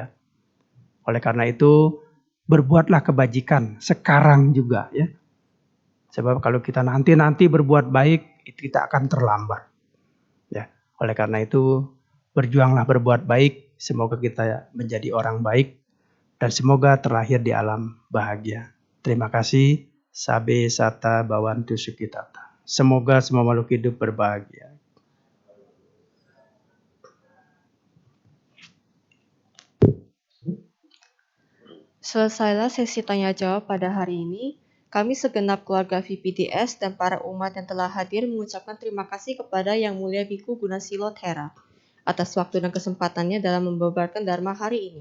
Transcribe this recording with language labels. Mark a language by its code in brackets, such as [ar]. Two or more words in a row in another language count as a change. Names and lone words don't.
[id] Oleh karena itu berbuatlah kebajikan sekarang juga ya. Sebab kalau kita nanti berbuat baik itu kita akan terlambat. Ya. Oleh karena itu berjuanglah berbuat baik, semoga kita menjadi orang baik dan semoga terlahir di alam bahagia. Terima kasih. [pi] Sabe sata bawantu sukitata. [id] Semoga semua makhluk hidup berbahagia. Selesailah sesi tanya jawab pada hari ini. Kami segenap keluarga VPDS dan para umat yang telah hadir mengucapkan terima kasih kepada Yang Mulia Biku Gunasilo Thera atas waktu dan kesempatannya dalam membabarkan Dharma hari ini.